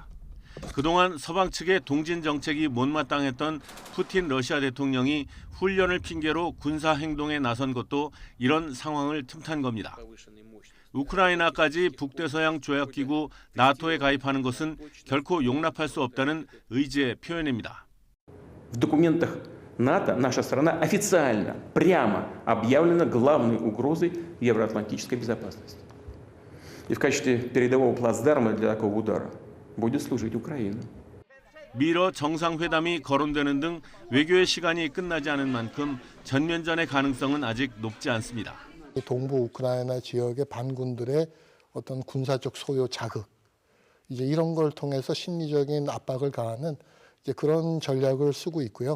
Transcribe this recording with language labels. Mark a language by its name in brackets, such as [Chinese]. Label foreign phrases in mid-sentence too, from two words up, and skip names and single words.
[Korean] 그동안 서방 측의 동진 정책이 못마땅했던 푸틴 러시아 대통령이 훈련을 핑계로 군사 행동에 나선 것도 이런 상황을 틈탄 겁니다. 우크라이나까지 북대서양 조약기구 나토에 가입하는 것은 결코 용납할 수 없다는 의지의 표현입니다. [Russian] В документах НАТО наша страна официально, прямо объявлена главной угрозой евроатлантической безопасности. И в качестве передового плацдарма для такого удара будет служить Украина. [Korean] 미러 정상회담이 거론되는 등 외교의 시간이 끝나지 않은 만큼 전면전의 가능성은 아직 높지 않습니다. 동부 우크라이나 지역의 반군들의 어떤 군사적 소요 자극, 이제 이런 걸 통해서 심리적인 압박을 가하는 이제 그런 전략을 쓰고 있고요.